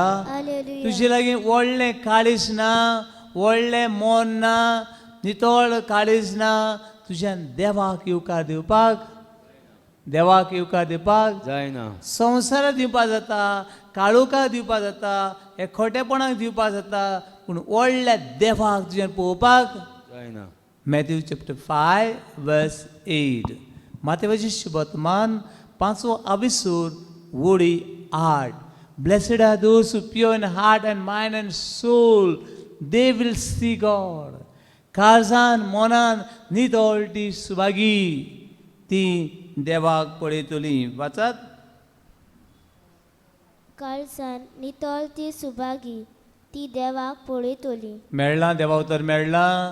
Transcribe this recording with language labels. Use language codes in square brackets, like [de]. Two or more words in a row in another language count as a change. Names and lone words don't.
[kok] तुजे लागीं व्हडलें काळीज ना, व्हडलें मोन ना, नितळ काळीज ना. तुज्यान देवाक येवकार दिवपाक देवाक येवकार दिवपाक जायना. संवसाराक दिवपाक जाता, काळोखाक दिवपाक जाता, हे खोटेपणाक दिवपाक जाता, पूण व्हडल्या देवाक तुजें पळोवपाक जायना. [en] Matthew chapter 5 verse 8. [kok] मातेवाचे शुभवर्तमान 5वो अभिसूर वोडी 8. [en] Blessed are those who pure in heart and mind and soul, they will see God. [kok] काळजान मनान नितळटी सुभागी ती देवाक पळयतली. वाचात. काळजान नितळ ती सुभागी ती देवाक पळयतली. मेळ्ळां देवा उतर मेळ्ळां.